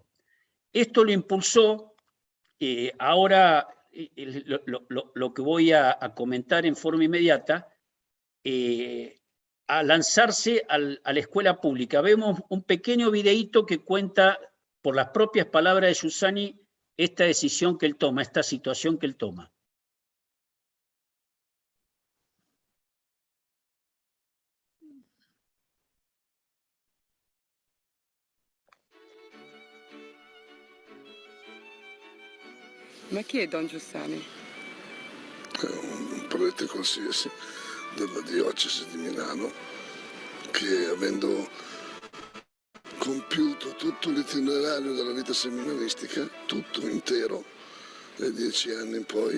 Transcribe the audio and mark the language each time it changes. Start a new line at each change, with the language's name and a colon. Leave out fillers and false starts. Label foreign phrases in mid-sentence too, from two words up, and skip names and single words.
Spanish: Esto lo impulsó, ahora lo que voy a comentar en forma inmediata, a lanzarse a la escuela pública. Vemos un pequeño videíto que cuenta, por las propias palabras de Giussani, esta decisión que él toma, esta situación que él toma.
Italian: Ma chi è Don Giussani? Un prete qualsiasi della diocesi di Milano che, avendo compiuto tutto l'itinerario della vita seminaristica, tutto intero, dai 10 anni in poi,